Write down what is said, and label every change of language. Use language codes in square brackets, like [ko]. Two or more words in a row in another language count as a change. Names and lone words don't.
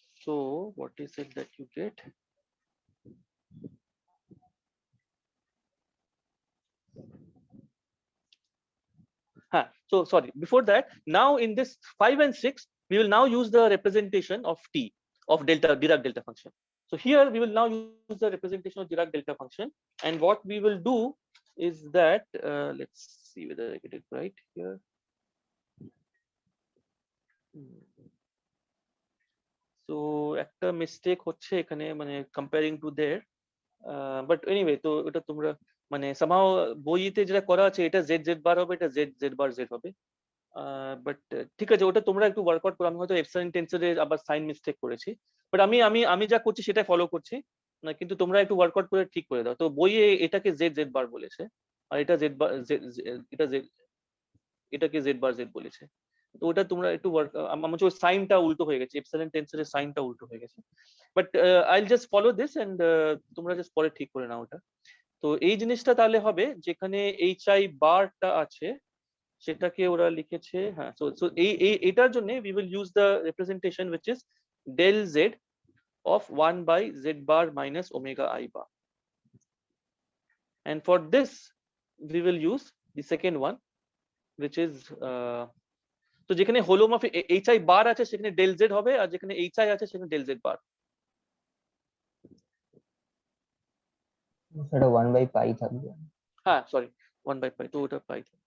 [en] So what is it that you get? So sorry, before that, now in this 5 and 6, we will now use the representation of t of Dirac delta function. So here we will now use the representation of Dirac delta function, and what we will do is that let's see whether I get it right here. So একটা mistake [bn] হচ্ছে এখানে, মানে [en] comparing to there, but anyway, [bn] তো এটা তোমরা মানে somehow বইতে যেটা করা আছে, এটা z z বার হবে, এটা z z বার z হবে। বাট ঠিক আছে, ওটা তোমরা একটু ওয়ার্কআউট করো। আমি হয়তো [en] epsilon tensorএ [bn] আবার [en] sign mistake [bn] করেছি, বাট আমি আমি আমি যা করছি সেটাই ফলো করছি না, কিন্তু তোমরা একটু ওয়ার্কআউট করে ঠিক করে দাও। তো বইয়ে এটাকে জেড জেড বার বলেছে, আর এটা জেড বার এটা জেড, এটাকে জেড বার জেড বলেছে। তো ওটা তোমরা একটু ওয়ার্ক, আমার হচ্ছে ওই সাইনটা উল্টো হয়ে গেছে, [en] epsilon tensorের [bn] সাইনটা উল্টো হয়ে গেছে। [en] But I'll just follow this and [bn] তোমরা জাস্ট পরে ঠিক করে নাও ওটা। তো এই জিনিসটা তাহলে হবে যেখানে এইচ আই বারটা আছে সেটাকে ওরা লিখেছে, হ্যাঁ। [en] সো [bn] এটার জন্য [en] we will use the representation which is del z of 1 by z bar minus omega I bar, and for this we will use the second one which is [bn] তো যেখানে [en] holomorphic hi bar [bn] আছে সেখানে [en] del z [bn] হবে, আর যেখানে [en] hi [bn] আছে সেখানে [en] del z bar। [bn] সেটা 1/π থাকবে। হ্যাঁ সরি, 1/π, তো ওটা পাই।